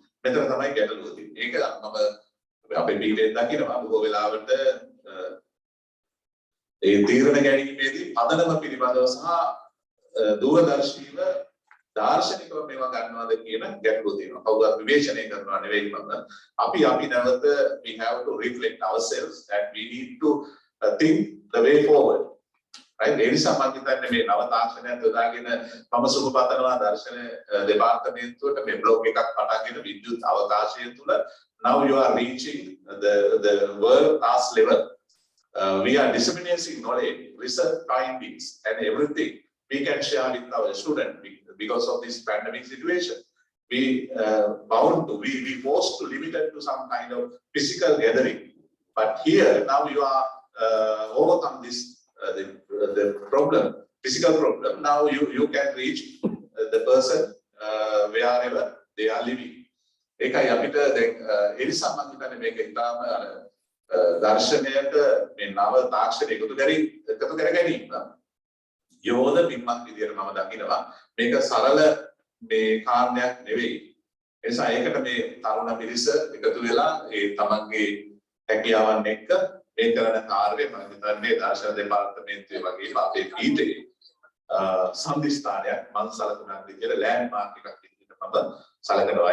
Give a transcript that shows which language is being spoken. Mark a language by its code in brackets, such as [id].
[si] මෙතන තමයි ගැටලුව තියෙන්නේ. ඒක මම අපේ පීඨයෙන් දකිනවා බොහෝ වෙලාවට ඒ තීරණ ගැනීමේදී පදනම පිළිබඳව සහ දූරදර්ශීව දාර්ශනිකව මේවා ගන්නවාද කියන ගැටලුව තියෙනවා. කවුරුත් විවේචනය කරනවා නෙවෙයි මම. අපි නැවත [en] we have to reflect ourselves and we need to think the way forward. right? [si] ඒ නිසා මම හිතන්නේ මේ නව තාක්ෂණයත් යොදාගෙන මම සුබපතනවා දර්ශන දෙපාර්තමේන්තුවට මේ බ්ලොග් එකක් පටන්ගෙන විද්‍යුත් අවකාශය තුල [en] now you are reaching the world class level. We are disseminating knowledge, research findings and everything we can share with our students because of this pandemic situation. We we forced to limit it to some kind of physical gathering. But here now you are overcome this the problem, physical problem. Now you can reach the person wherever they are living. [si] ඒකයි අපිට දැන් ඒ නිසා මම හිතන්නේ මේක ඉතාලම දර්ශනයට මේ නව තාක්ෂණ එකතු කර ගැනීම යෝධ බිම්මක් විදියට මම දකිනවා. මේක සරල මේ කාරණයක් නෙවෙයි. ඒ නිසා ඒකට මේ තරුණ පිරිස එකතු වෙලා ඒ තමන්ගේ හැකියාවන් එක්ක මේ කරන කාර්යය මම හිතන්නේ දර්ශන දෙපාර්තමේන්තුවේ වගේම අපේ පීඨයේ සම්දිස්ථානයක් මම සලකනවා විදියට ලෑන්ඩ් මාර්ක් එකක් විදියට මම සලකනවා.